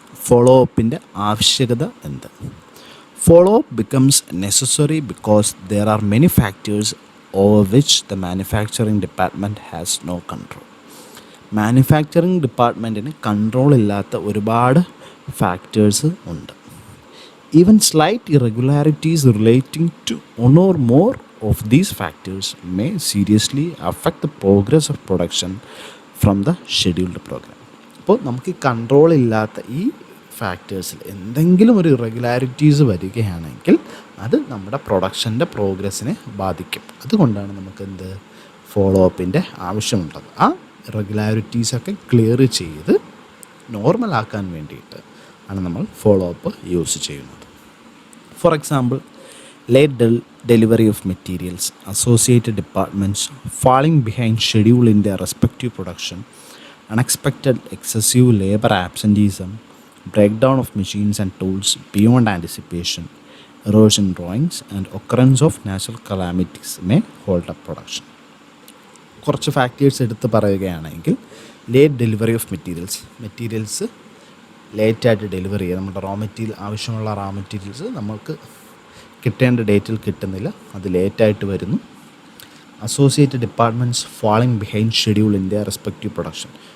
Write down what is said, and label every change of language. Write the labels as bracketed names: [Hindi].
[Malayalam] Follow അപ്പിൻ്റെ ആവശ്യകത എന്ത്? [English] Follow up becomes necessary because there are many factors over which the manufacturing department has no control. [Malayalam] Manufacturing ഡിപ്പാർട്ട്മെൻറ്റിന് control ഇല്ലാത്ത ഒരുപാട് factors ഉണ്ട്. [English] Even slight irregularities relating to one or more of these factors may seriously affect the progress of production from the scheduled program. [Malayalam] അപ്പോൾ നമുക്ക് control ഇല്ലാത്ത ഈ ഫാക്ടേഴ്സിൽ എന്തെങ്കിലും ഒരു irregularities വരികയാണെങ്കിൽ അത് നമ്മുടെ പ്രൊഡക്ഷൻ്റെ പ്രോഗ്രസ്സിനെ ബാധിക്കും. അതുകൊണ്ടാണ് നമുക്ക് എന്ത് ഫോളോ അപ്പിൻ്റെ ആവശ്യമുള്ളത്. ആ ഇറഗുലാരിറ്റീസൊക്കെ ക്ലിയർ ചെയ്ത് നോർമലാക്കാൻ വേണ്ടിയിട്ട് ആണ് നമ്മൾ ഫോളോ അപ്പ് യൂസ് ചെയ്യുന്നത്. [English] For example, late delivery of materials, associated departments falling behind schedule in their respective production, unexpected excessive labor absenteeism, breakdown of machines and tools beyond anticipation, errors in drawings, and occurrence of natural calamities may hold up production. [Malayalam] കുറച്ച് factors എടുത്ത് പറയുകയാണെങ്കിൽ [English] late delivery of materials [Malayalam] ലേറ്റായിട്ട് delivery ചെയ്യുക. നമ്മുടെ ആവശ്യമുള്ള raw materials നമുക്ക് കിട്ടേണ്ട ഡേറ്റിൽ കിട്ടുന്നില്ല, അത് ലേറ്റായിട്ട് വരുന്നു. [English] Associated departments falling behind schedule in their respective production.